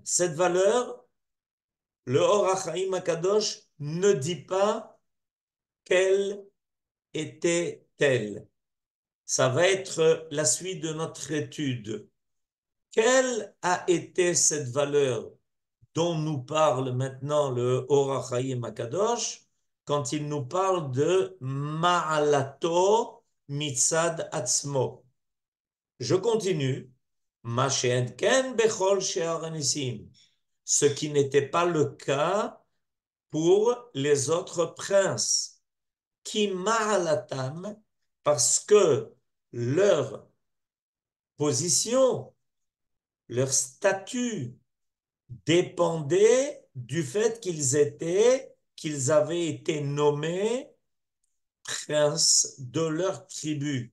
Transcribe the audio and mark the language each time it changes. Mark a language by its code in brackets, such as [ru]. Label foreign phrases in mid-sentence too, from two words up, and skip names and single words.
[fr] Cette valeur, le Or HaChaim HaKadosh ne dit pas quelle était-elle. Ça va être la suite de notre étude. Quelle a été cette valeur dont nous parle maintenant le Or HaChaim HaKadosh quand il nous parle de [he] מעלתו מצד עצמו? [fr] Je continue. [he] מה שאין כן בכל שאר הניסים. [fr] Ce qui n'était pas le cas pour les autres princes. Qui ma'alatam, parce que leur position, leur statut dépendait du fait qu'ils avaient été nommés princes de leur tribu.